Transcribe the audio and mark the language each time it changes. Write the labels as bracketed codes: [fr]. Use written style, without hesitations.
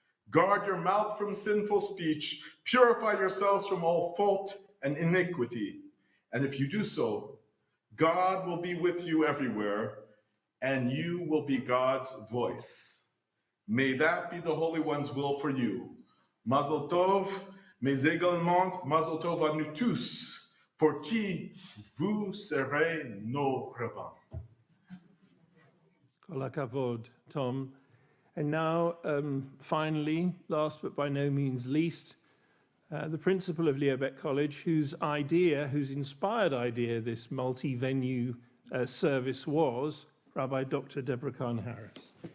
[en] Guard your mouth from sinful speech, purify yourselves from all fault and iniquity. And if you do so, God will be with you everywhere, and you will be God's voice. May that be the Holy One's will for you. [fr] Mazel Tov, mais également Mazel Tov à nous tous, pour qui vous serez nos repas. [he] Kol hakavod, Tom. [en] And now, finally, last but by no means least, the principal of Baeck College, whose inspired idea this multi-venue service was, Rabbi Dr. Deborah Kahn-Harris.